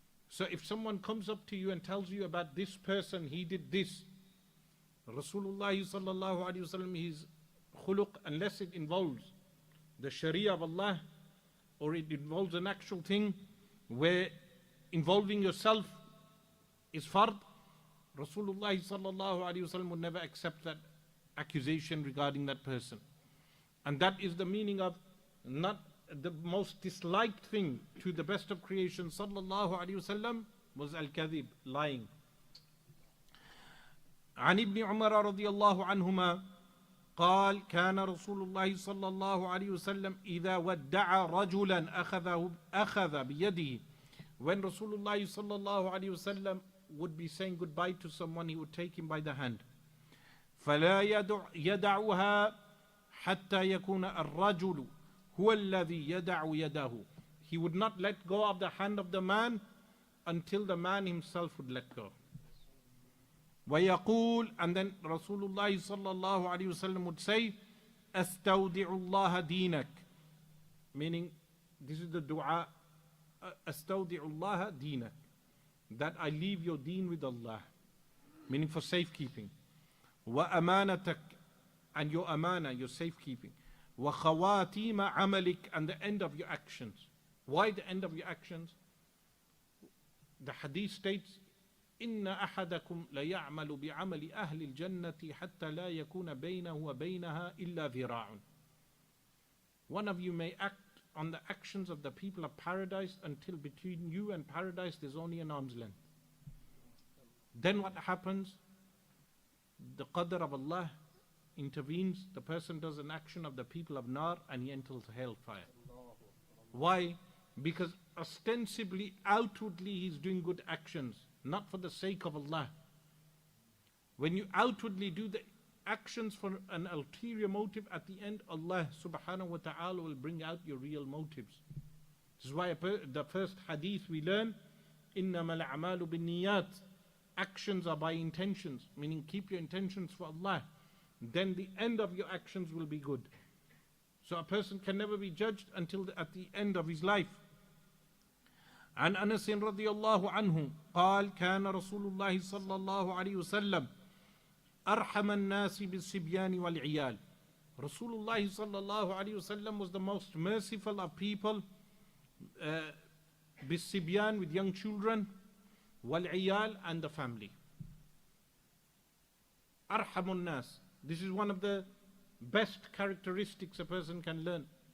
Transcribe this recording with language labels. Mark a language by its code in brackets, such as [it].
[en] So if someone comes up to you and tells you about this person, he did this, Rasulullah sallallahu alaihi wasallam, his khuluq, unless it involves the Sharia of Allah, or it involves an actual thing where involving yourself is fard, Rasulullah sallallahu alaihi wasallam would never accept that accusation regarding that person. And that is the meaning of not the most disliked thing to the best of creation sallallahu alaihi wasallam was al-kadhib, lying. [ar] عن ابن عمر رضي الله عنهما قال كان رسول الله صلى الله عليه وسلم إذا ودع رجلا أخذ بيده. [en] When Rasulullah sallallahu alayhi wasallam would be saying goodbye to someone, he would take him by the hand. [ar] فلا يدعها حتى يكون الرجل هو الذي يدع يده. [en] He would not let go of the hand of the man until the man himself would let go. [ar] ويقول, [en] and then Rasulullah sallallahu alayhi wasallam would say, [ar] أستودع الله دينك, [en] meaning this is the dua, أستودع الله دينك, that I leave your deen with Allah, meaning for safekeeping. [ar] وأمانتك, [en] and your amana, your safekeeping. [ar] وخواتيم عملك, [en] and the end of your actions. Why the end of your actions? The hadith states, [ar] إن أحدكم ليعمل بعمل أهل الجنة حتى لا يكون بينه وبينها إلا ذراع. [en] One of you may act on the actions of the people of paradise until between you and paradise there's only an arm's length. Then what happens? The qadr of Allah intervenes. The person does an action of the people of Nar and he enters hellfire. Why? Because ostensibly, outwardly, he's doing good actions, not for the sake of Allah. When you outwardly do the actions for an ulterior motive, at the end, Allah subhanahu wa ta'ala will bring out your real motives. This is why the first hadith we learn, [ar] إِنَّمَا الْأَعْمَالُ بِالنِّيَّاتِ, [en] actions are by intentions, meaning keep your intentions for Allah. Then the end of your actions will be good. So a person can never be judged until at the end of his life. [ar] عن أنس رضي الله عنه قال كان رسول الله صلى الله عليه وسلم أرحم الناس بالصبيان والعيال. [en] Rasulullah sallallahu alayhi wasallam was the most merciful of people, [ar] بالصبيان, [en] with young children, [ar] والعيال, [en] and the family. [ar] أرحم الناس. [en] This is one of the best characteristics a person can learn.